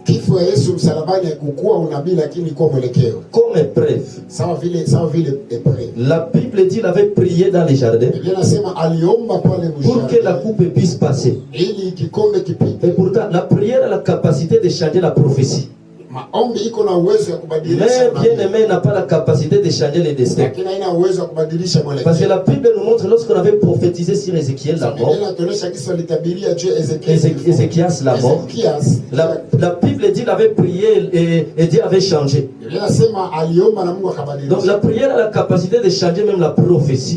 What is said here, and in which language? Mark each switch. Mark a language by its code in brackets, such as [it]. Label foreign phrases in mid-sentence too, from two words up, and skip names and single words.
[fr] Comme preuve. La Bible dit qu'il avait prié dans les jardins pour que la coupe puisse passer. Et pourtant, la prière a la capacité de changer la prophétie. [sw] Maombi iko na uwezo ya kubadilisha. [fr] Mais bien-aimé n'a pas la capacité de changer les destins. [sw] Lakini haina uwezo wa kubadilisha mwelekeo. [fr] Parce que la Bible nous montre lorsqu'on avait prophétisé sur Ézéchiel la mort. Ézéchias la mort. La Bible dit qu'il avait prié et Dieu avait changé. Donc la prière a la capacité de changer même la prophétie.